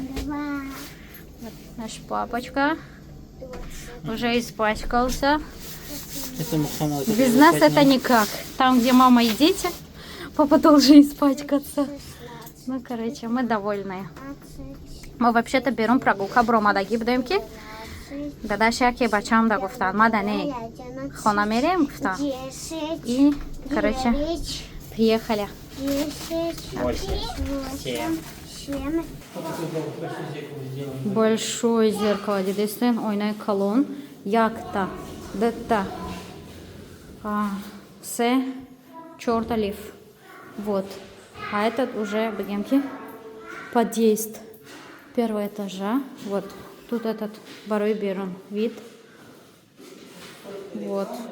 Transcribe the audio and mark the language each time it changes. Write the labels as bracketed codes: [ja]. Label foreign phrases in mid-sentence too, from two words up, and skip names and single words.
[ru] Вот наш папочка уже испачкался. Без нас это никак. Там, где мама и дети, папа должен испачкаться. Ну, короче, мы довольны. Мы вообще-то берем прогулку бромадаги в демке. [tg] Дадашаки бачам да гуфтан. Мадане хонамерем гуфтан. [ru] И, короче, приехали. 7. Большое зеркало. [tg] Дедестен, ойнай колон. Якта. Детта. [ru] Все. Черта лиф. Вот. А этот уже бегемки. Подъезд первого этажа. Вот. Тут этот [tg] Барой Берун [ru] вид. Вот.